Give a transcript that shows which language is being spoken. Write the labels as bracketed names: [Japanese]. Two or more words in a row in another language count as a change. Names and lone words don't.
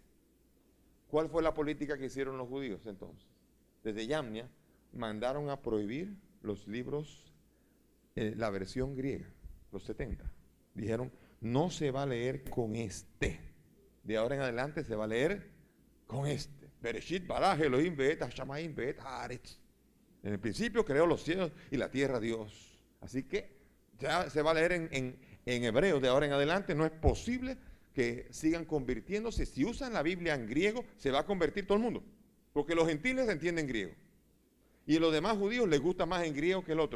[Spanish] ¿Cuál fue la política que hicieron los judíos entonces? Desde Yamnia mandaron a prohibir los libros, la versión griega, los 70. Dijeron, no se va a leer con este. De ahora en adelante se va a leer con este. [Hebrew] בראשית ברא אלוהים באת השמים באת הארץ. [Spanish] En el principio creó los cielos y la tierra Dios. Así que ya se va a leer en hebreo de ahora en adelante. No es posible que sigan convirtiéndose. Si usan la Biblia en griego, se va a convertir todo el mundo. Porque los gentiles entienden griego. Y a los demás judíos les gusta más en griego que el otro.